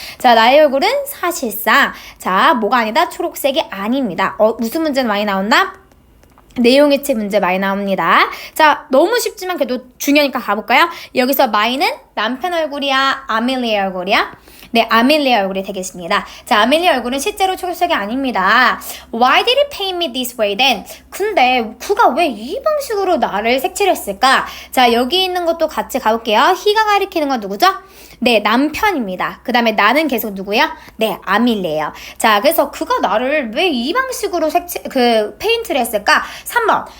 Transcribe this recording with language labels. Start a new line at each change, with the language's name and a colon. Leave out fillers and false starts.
Korean: 자, 나의 얼굴은 사실상 자, 뭐가 아니다? 초록색이 아닙니다. 무슨 문제는 많이 나온다? 내용일치 문제 많이 나옵니다. 자, 너무 쉽지만 그래도 중요하니까 가볼까요? 여기서 마이는 남편 얼굴이야? 아밀리의 얼굴이야? 네, 아밀리의 얼굴이 되겠습니다. 자, 아밀리의 얼굴은 실제로 초록색이 아닙니다.
English: Why did he paint me this way then?
Korean: 근데 그가 왜 이 방식으로 나를 색칠했을까? 자, 여기 있는 것도 같이 가볼게요. he가 가리키는 건 누구죠? 네, 남편입니다. 그 다음에 나는 계속 누구야? 네, 아밀리예요. 자, 그래서 그가 나를 왜 이 방식으로 페인트를 했을까? 3번.